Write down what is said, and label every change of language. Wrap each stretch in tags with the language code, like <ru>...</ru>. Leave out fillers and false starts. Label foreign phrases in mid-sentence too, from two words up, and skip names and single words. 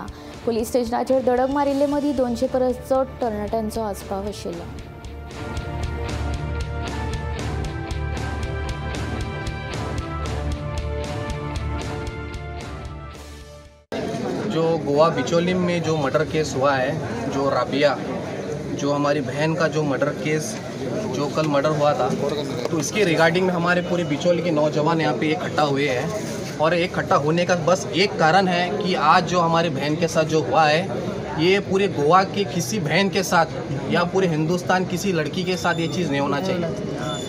<kok>पुलीस स्टेशनाचेर धडक मारिल्ले मदीं 200 परस चड तरणाट्यांचो आस्पाव आशिल्लो।</kok> <hi>जो गोवा बिचौलिम में जो</hi> <en>murder case</en> <hi>हुआ है, जो राबिया जो हमारी बहन का जो</hi> <en>murder case</en> <hi>जो कल मर्डर हुआ था, तो इसके रिगार्डिंग हमारे पूरे बिचौली के नौजवान यहाँ पे इकट्ठा हुए हैं। और इकट्ठा होने का बस एक कारण है कि आज जो हमारी बहन के साथ जो हुआ है, ये पूरे गोवा के किसी बहन के साथ या पूरे हिंदुस्तान किसी लड़की के साथ ये चीज़ नहीं होना चाहिए।</hi>